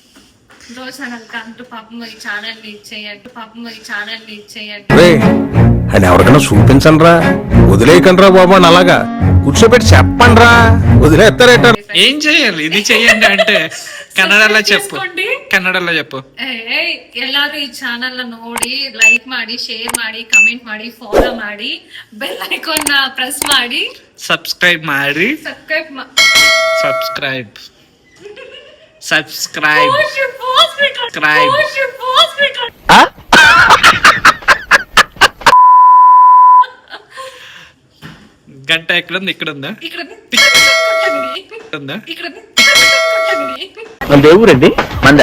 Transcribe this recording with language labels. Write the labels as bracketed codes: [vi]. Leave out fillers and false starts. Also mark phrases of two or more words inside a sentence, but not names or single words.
[te] అని ఎవరికైనా చూపించండి రా, వదిలేయకండి రా బాబా. అలాగా కూర్చోబెట్టి చెప్పండి రా, వదిలేస్తారేట. ఏం చెయ్యాలి? ఇది చెయ్యండి అంటే ಕನ್ನಡಲ್ಲ చెప్పు. ಕನ್ನಡಲ್ಲ చెప్పు. [kn] ಎಲ್ಲಾರು ಈ ಚಾನಲ್ ನೋಡಿ ಲೈಕ್ ಮಾಡಿ, ಶೇರ್ ಮಾಡಿ, ಕಮೆಂಟ್ ಮಾಡಿ, ಫಾಲೋ ಮಾಡಿ, ಬೆಲ್ ಐಕಾನ್ ಪ್ರೆಸ್ ಮಾಡಿ, ಸಬ್ಸ್ಕ್ರೈಬ್ ಮಾಡಿ. [te] ಸಬ್ಸ್ಕ್ರೈಬ್ గంట ఎక్కడుంది? ఇక్కడ ఉందా? మన దేవురండి మంద.